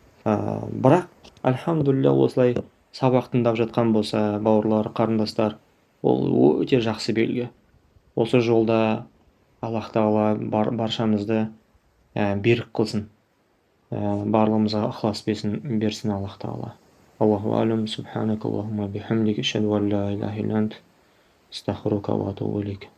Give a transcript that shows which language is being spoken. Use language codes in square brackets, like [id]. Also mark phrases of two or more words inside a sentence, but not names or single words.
[kk] Бірақ альхамдулилля осылай сабақ тыңдап жатқан болса, бауырлар, қарындастар, ол өте жақсы белгі. Осы жолда Аллах тағала баршамызды берік қылсын. Барлығымызға ықылас берсін Аллах тағала. [ar] الله أعلم سبحانك اللهم وبحمدك أشهد أن لا إله إلا أنت أستغفرك وأتوب إليك.